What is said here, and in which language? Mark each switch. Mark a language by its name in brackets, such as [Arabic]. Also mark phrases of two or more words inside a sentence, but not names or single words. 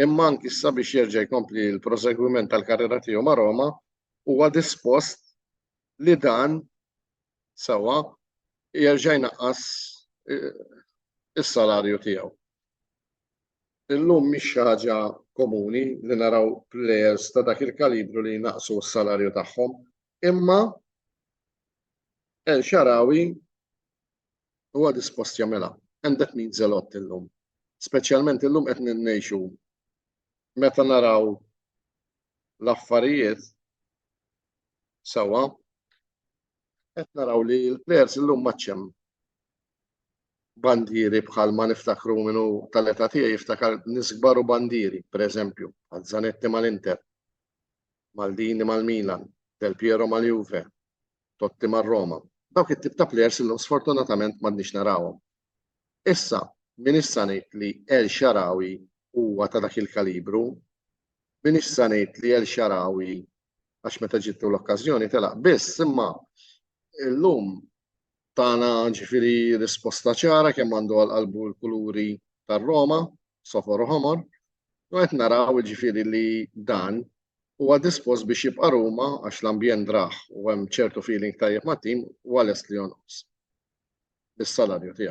[Maltese] imma anki issa biex jerġa' jkompli l-prosegwiment tal-karriera tiegħu ma' Roma huwa dispost li dan sewwa jerġa' jnaqqas is-salarju tiegħu. Illum mhix xi ħaġa komuni li naraw plejers ta' dak il-kalibru li jnaqsu s-salarju tagħhom, imma El Shaarawy huwa dispost jagħmilha. [English] And that means a lot illum. [Maltese] Speċjalment illum qed ngħixu meta naraw l-affarijiet sewwa qed naraw li l-plejers illum maċċem bandieri bħal ma niftakru minnu tal-età tiegħi jiftakar nies kbar u bandieri, pereżempju, għal Zanetti mal-Inter, Maldini mal-Milan, Del Piero mal-Juve, Totti mar-Roma. Dawk it-tip ta' plejers illum sfortunatament m'għandniex narawhom. Issa, min issa ngħid li El Shaarawy huwa ta' dak il-kalibru, min issa ngħid li El Shaarawy għax meta ġittu l-okkażjoni telaq biss, imma illum tagħna ġifieri risposta ċara kemm għandu għall-qalbu l-kuluri tar-Roma, sofor u ħomor, u qed naraw ġifieri li dan huwa dispost biex jibqa' Ruma għax l-ambjent raħ u hemm ċertu feeling tajjeb mat-tim huwa lest li jonqos bis-salarju tiegħu.